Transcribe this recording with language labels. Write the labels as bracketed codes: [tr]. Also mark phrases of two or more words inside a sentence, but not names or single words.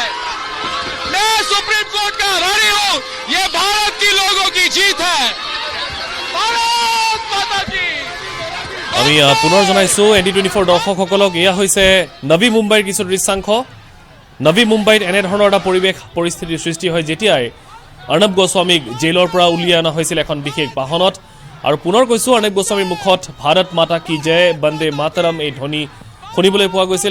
[hi] मैं सुप्रीम कोर्ट का आभारी हूँ, ये भारत के लोगों की जीत है। भारत माता की। [as] আমি পুনৰ জনাইছো ND24 দৰ্শকসকলক এয়া হৈছে নবী মুম্বাইৰ কিছু দৃশ্যাংশ। নবী মুম্বাইত এনেধৰণৰ এটা পৰিস্থিতিৰ সৃষ্টি হয় যেতিয়াই অৰ্ণৱ গোস্বামীক জেলৰ পৰা উলিয়াই অনা হৈছিল এখন বিশেষ বাহনত। আৰু পুনৰ কৈছো অৰ্ণৱ গোস্বামীৰ মুখত [hi] भारत माता की जय वन्दे मातरम् [as] এই ধ্বনি শুনিবলৈ পোৱা গৈছিল।